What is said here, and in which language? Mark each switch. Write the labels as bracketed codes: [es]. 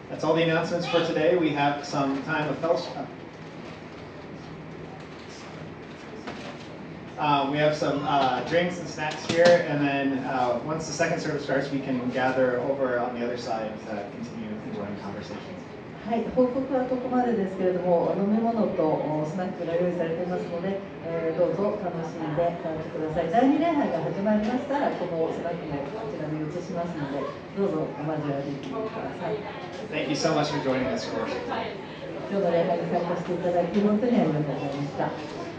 [en] That's all the announcements for today. We have some time of fellowship. We have some drinks and snacks here, and then once the second service starts, we can gather over on the other side to continue enjoying conversations. [ja] はい、報告はここまでですけれども、飲み物とスナックが用意されていますので、どうぞ楽しんで帰ってください。第2礼拝が始まりましたら、このスナックもこちらに移しますので、どうぞお交わりください。 [en] Thank you so much for joining us for worship. [ja] 今日の礼拝に参加していただき、本当にありがとうございました。